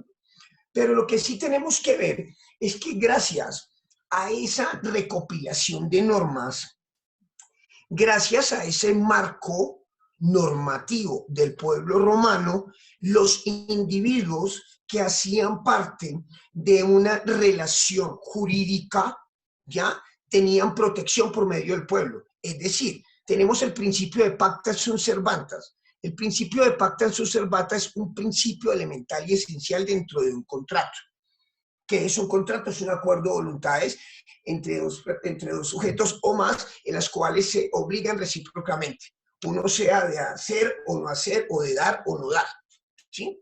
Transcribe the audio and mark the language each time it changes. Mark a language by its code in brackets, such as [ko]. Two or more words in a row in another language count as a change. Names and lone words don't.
[es] Pero lo que sí tenemos que ver es que gracias a esa recopilación de normas, gracias a ese marco normativo del pueblo romano, los individuos que hacían parte de una relación jurídica, ¿ya? Tenían protección por medio del pueblo. Es decir, tenemos el principio de [la] pacta sunt servantas. [es] El principio de [la] pacta sunt servantas [es] es un principio elemental y esencial dentro de un contrato. ¿Qué es un contrato? Es un acuerdo de voluntades entre dos sujetos o más en las cuales se obligan recíprocamente. Uno sea de hacer o no hacer, o de dar o no dar, ¿sí?